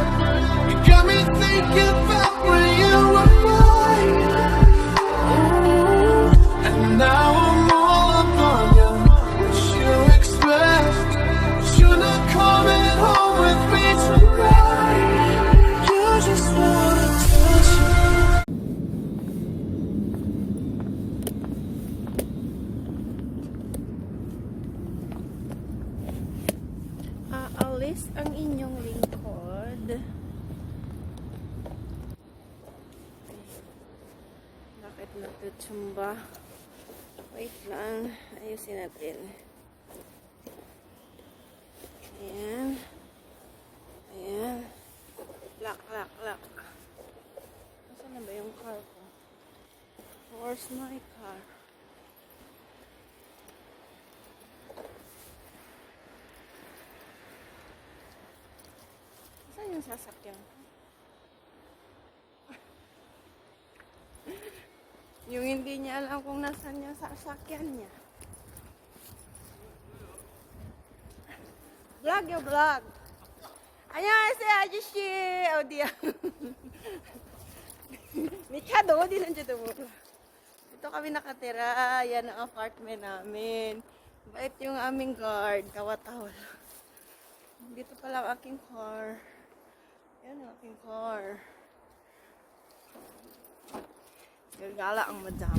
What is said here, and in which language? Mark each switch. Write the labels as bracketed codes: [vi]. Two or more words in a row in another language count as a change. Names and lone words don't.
[en] You got me thinking back when you were mine. And now I'm all up on you. What you expect? You're not coming home with me tonight. You just wanna touch me. [tl] Aalis ang inyong lingkod. Bakit natutumba? Wait lang. Ayusin natin. Ayan. Ayan. [en] Lock, lock, lock. [tl] Nasaan na ba yung car ko? [en] Where's my car? [tl] Saan yung sasakyan ko? Yung hindi niya alam kung nasaan yung sasakyan niya. Vlog yung vlog. [ko] 안녕하세요 아저씨. 어디야? 미카도 어디 있는지도 몰라. [tl] Dito kami nakatira. Yan ang apartment namin. Bait yung aming guard. Tawa-tawa. Dito pala ang aking car. Yan ang aking car. Gagala ang madam.